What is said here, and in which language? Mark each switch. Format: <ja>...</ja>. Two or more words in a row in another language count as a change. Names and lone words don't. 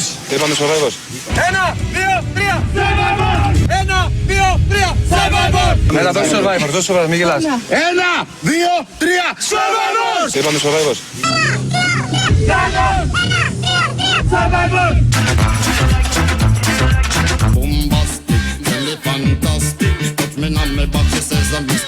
<el>Είπαμε survivors. Ένα, δύο, τρία, survivors! Ένα, δύο, τρία, survivors! Έλα, δώσε survivors, δώσε survivors, μην γελάς. Ένα, δύο, τρία, survivors! Είπαμε survivors. Survivors!</el> <en>Bombastic, really fantastic. Touch me on my back, she says I'm Mr.</en>